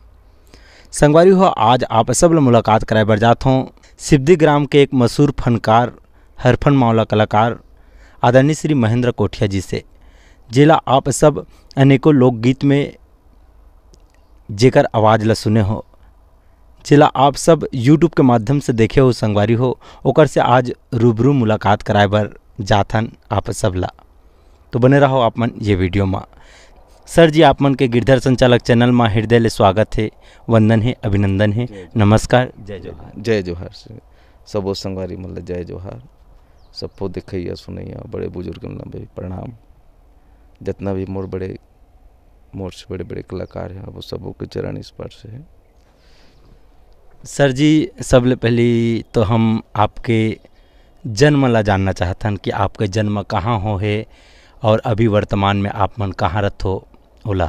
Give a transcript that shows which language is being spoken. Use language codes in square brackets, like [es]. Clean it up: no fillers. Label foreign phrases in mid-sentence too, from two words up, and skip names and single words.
[hne] संगवारी हो, आज आप सब ला मुलाकात कराए बर जात हूँ सिवदी ग्राम के एक मशहूर फनकार, हरफन मावला कलाकार आदरणीय श्री महेंद्र कोठिया जी से, जिला आप सब अनेकों लोकगीत में जेकर आवाज़ ला सुने हो, जिला आप सब यूट्यूब के माध्यम से देखे हो संगवारी हो, ओकर से आज रूबरू मुलाकात कराए बर जाथन आप सब ला। तो बने रहो आप मन ये वीडियो में। सर जी, आप मन के गिरधर संचालक चैनल में हृदय ले स्वागत है, वंदन है, अभिनंदन है, नमस्कार, जय जोहार। जय जोहार से सबो संगवारी मतलब जय जोहार। सबको देखैया सुनैया बड़े बुजुर्ग मतलब भी प्रणाम। जितना भी मोर से बड़े बड़े कलाकार हैं वो सबों के चरण स्पर्श है। सर जी, सबले पहली तो हम आपके जन्म ला जानना चाहतन कि आपके जन्म कहाँ हो है और अभी वर्तमान में आप मन कहाँ रत हो ओला।